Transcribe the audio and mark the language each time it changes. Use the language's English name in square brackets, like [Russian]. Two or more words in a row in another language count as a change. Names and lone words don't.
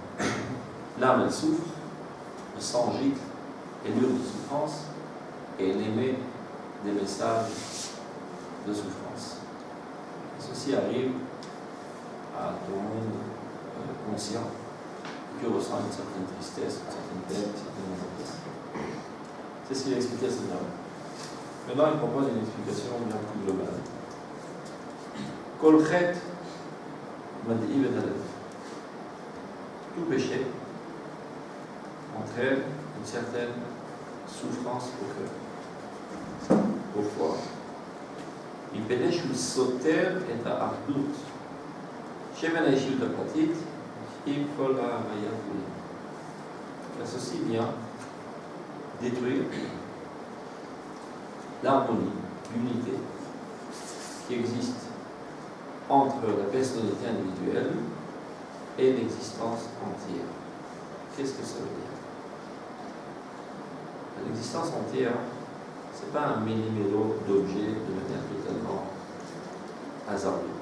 [French] L'âme, elle souffre, le sang gicle, elle hurle de souffrance, et elle émet des messages de souffrance. Et ceci arrive à tout le monde conscient, qui ressent une certaine tristesse, une certaine peine, une certaine angoisse. C'est ce qu'il a expliqué à cette dame. Maintenant, il propose une explication bien plus globale. [Hebrew] כל חטא מדאיב את הלב. [French] Tout péché entraîne une certaine souffrance au cœur, au foie. [Hebrew] מפני שהוא סותר את האחדות שבין האישיות הפרטית עם כל ההוויה כולה. [French] car ceci vient détruire l'harmonie, l'unité qui existe entre la personnalité individuelle et l'existence entière. Qu'est-ce que ça veut dire? L'existence entière, ce n'est pas un méli-mélo d'objets de manière totalement hasardeuse.